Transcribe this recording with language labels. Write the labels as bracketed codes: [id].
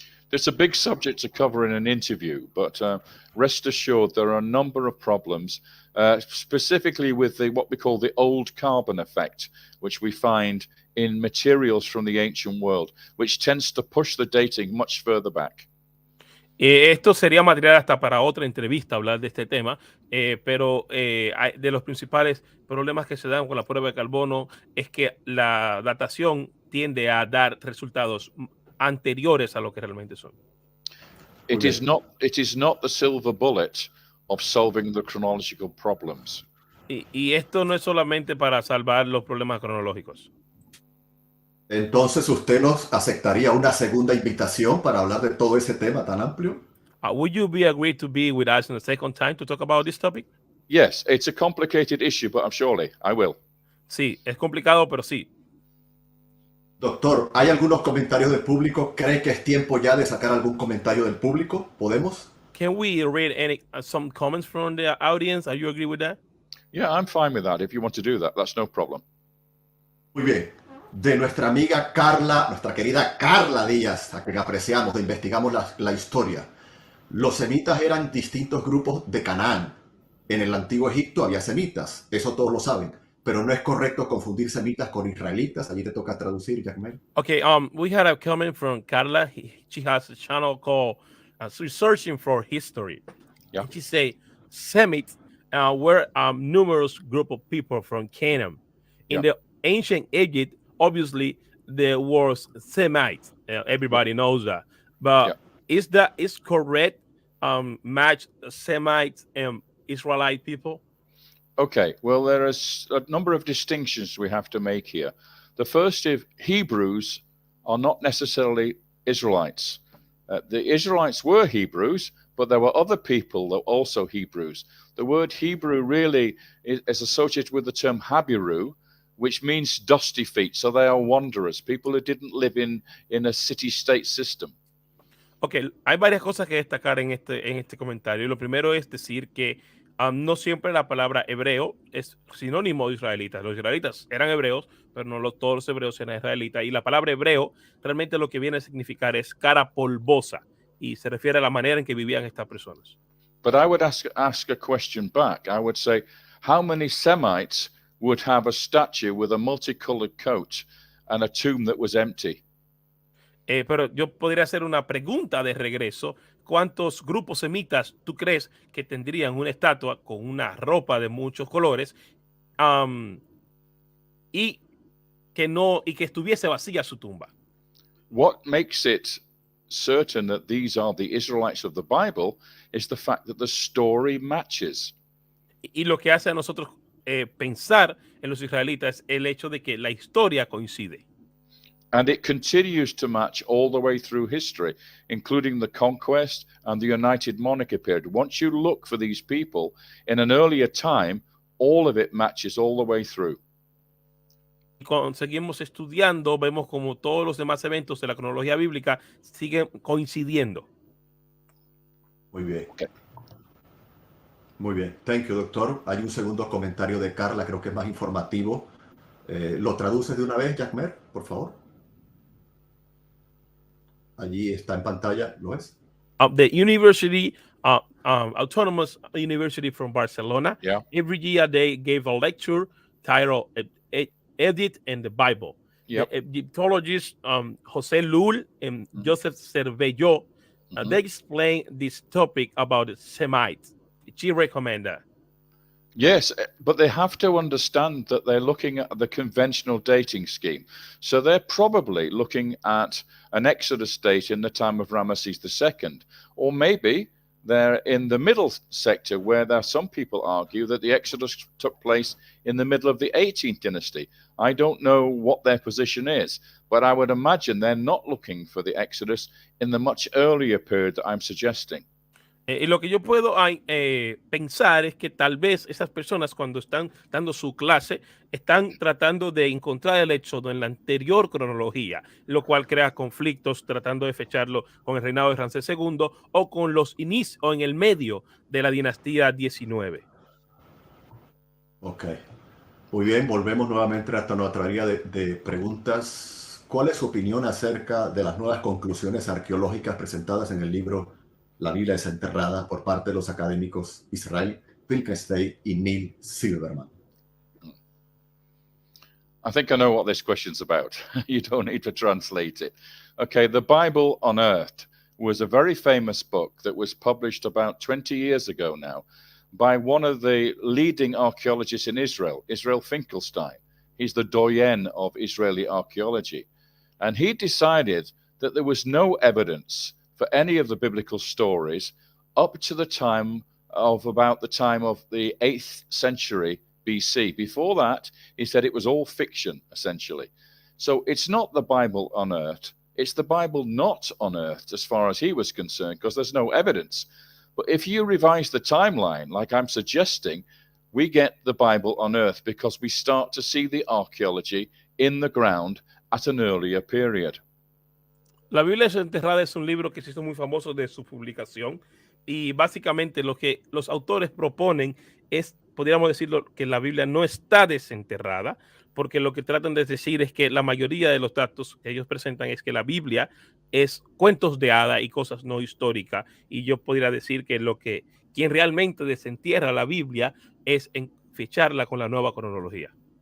[en] It's a big subject to cover in an interview, but rest assured there are a number of problems, specifically with what we call the old carbon effect, which we find in materials from the ancient world, which tends to push the dating much further back. [es] Esto sería material hasta para otra entrevista hablar de este tema, pero de los principales problemas que se dan con la prueba de carbono es que la datación tiende a dar resultados anteriores a lo que realmente son. [en] It is not the silver bullet of solving the chronological problems. [es] Y esto no es solamente para salvar los problemas cronológicos. Entonces, ¿usted nos aceptaría una segunda invitación para hablar de todo ese tema tan amplio? [en] Would you be agreed to be with us in the second time to talk about this topic? Yes, it's a complicated issue, but surely I will. [es] Sí, es complicado, pero sí. Doctor, ¿hay algunos comentarios del público? ¿Cree que es tiempo ya de sacar algún comentario del público? ¿Podemos? [en] Can we read some comments from the audience? Are you agree with that? Yeah, I'm fine with that. If you want to do that, that's no problem. [es] Muy bien. De nuestra amiga Carla, nuestra querida Carla Díaz, a quien apreciamos, de investigamos la historia. Los semitas eran distintos grupos de Canaán. En el antiguo Egipto había semitas, eso todos lo saben, pero no es correcto confundir semitas con israelitas. Allí te toca traducir, Jackmel. [en] Okay, we had a comment from Carla. She has a channel called Researching for History. Yeah. And she say Semites were numerous group of people from Canaan. In the ancient Egypt, obviously there was Semites. Everybody knows that. But is correct match Semites and Israelite people? Okay, well, there is a number of distinctions we have to make here. The first is Hebrews are not necessarily Israelites. The Israelites were Hebrews, but there were other people that were also Hebrews. The word Hebrew really is associated with the term Habiru, which means dusty feet. So they are wanderers, people who didn't live in a city-state system. [es] Okay, hay varias cosas que destacar en este comentario. Lo primero es decir que no siempre la palabra hebreo es sinónimo de israelitas. Los israelitas eran hebreos, pero no todos los hebreos eran israelitas. Y la palabra hebreo realmente lo que viene a significar es cara polvosa y se refiere a la manera en que vivían estas personas. [en] But I would ask a question back. I would say, how many Semites would have a statue with a multicolored coat and a tomb that was empty? [es] Pero yo podría hacer una pregunta de regreso. ¿Cuántos grupos semitas tú crees que tendrían una estatua con una ropa de muchos colores y que estuviese vacía su tumba? [en] What makes it certain that these are the Israelites of the Bible is the fact that the story matches. [es] Y lo que hace a nosotros pensar en los israelitas es el hecho de que la historia coincide. [en] And it continues to match all the way through history, including the conquest and the United Monarchy period. Once you look for these people in an earlier time, all of it matches all the way through. [es] Cuando seguimos estudiando, vemos como todos los demás eventos de la cronología bíblica siguen coincidiendo. Muy bien. [en] Okay. [es] Muy bien. [en] Thank you, doctor. [es] Hay un segundo comentario de Carla, creo que es más informativo. ¿Lo traduces de una vez, Jackmer, por favor? Allí está en pantalla, ¿lo es? [en] The University, Autonomous University from Barcelona, every year they gave a lecture titled Edit and the Bible. Yep. The Egyptologists José Lul and Joseph Cervello, they explain this topic about the Semites. She recommend that. Yes, but they have to understand that they're looking at the conventional dating scheme. So they're probably looking at an Exodus date in the time of Ramesses II, or maybe they're in the middle sector where some people argue that the Exodus took place in the middle of the 18th dynasty. I don't know what their position is, but I would imagine they're not looking for the Exodus in the much earlier period that I'm suggesting. [es] Y lo que yo puedo pensar es que tal vez esas personas cuando están dando su clase están tratando de encontrar el éxodo en la anterior cronología, lo cual crea conflictos tratando de fecharlo con el reinado de Ramsés II o con los inicios o en el medio de la dinastía 19. [en] Ok. [es] Muy bien, volvemos nuevamente a nuestra área de preguntas. ¿Cuál es su opinión acerca de las nuevas conclusiones arqueológicas presentadas en el libro La Biblia desenterrada por parte de los académicos Israel Finkelstein y Neil Silverman? [en] I think I know what this question's about. You don't need to translate it. Okay, the Bible Unearthed was a very famous book that was published about 20 years ago now by one of the leading archaeologists in Israel, Israel Finkelstein. He's the doyen of Israeli archaeology. And he decided that there was no evidence for any of the biblical stories up to the time of about the time of the 8th century BC. Before that, he said it was all fiction, essentially. So it's not the Bible unearthed. It's the Bible not unearthed as far as he was concerned, because there's no evidence. But if you revise the timeline, like I'm suggesting, we get the Bible unearthed because we start to see the archaeology in the ground at an earlier period. [es] La Biblia enterrada es un libro que se hizo muy famoso de su publicación y básicamente lo que los autores proponen es, podríamos decirlo, que la Biblia no está desenterrada, porque lo que tratan de decir es que la mayoría de los datos que ellos presentan es que la Biblia es cuentos de hada y cosas no históricas, y yo podría decir que quien realmente desentierra la Biblia es en ficharla con la Nueva Cronología.